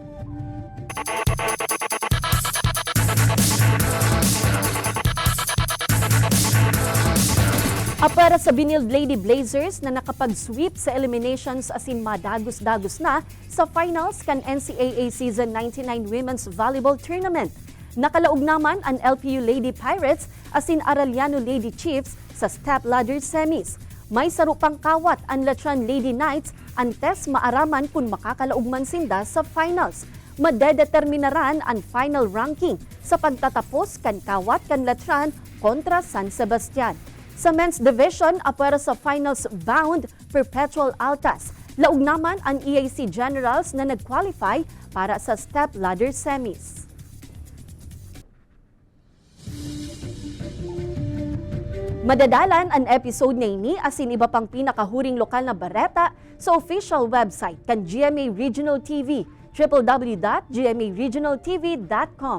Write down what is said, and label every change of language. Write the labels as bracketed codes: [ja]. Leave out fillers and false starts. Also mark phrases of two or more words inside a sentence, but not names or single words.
[bik] Para sa Binild Lady Blazers na nakapag-sweep sa eliminations asin madagos-dagos na sa finals kan NCAA Season 99 Women's Volleyball Tournament. Nakalaog naman ang LPU Lady Pirates asin Arellano Lady Chiefs sa [en] step ladder semis. [bik] May sarupang kawat ang Letran Lady Knights antes maaraman kung makakalaog man sinda sa finals. Madedeterminaran ang final ranking sa pagtatapos kan kawat kan Letran kontra San Sebastian. Sa [en] men's division, [bik] para sa [en] finals bound [bik] Perpetual Altas. Laog naman ang EAC Generals na nag-qualify para sa [en] step ladder semis. [bik] Madadalan ang episode na ini asin iba pang pinakahuring lokal na bareta sa [en] official website [bik] kan GMA Regional TV, www.gmaregionaltv.com.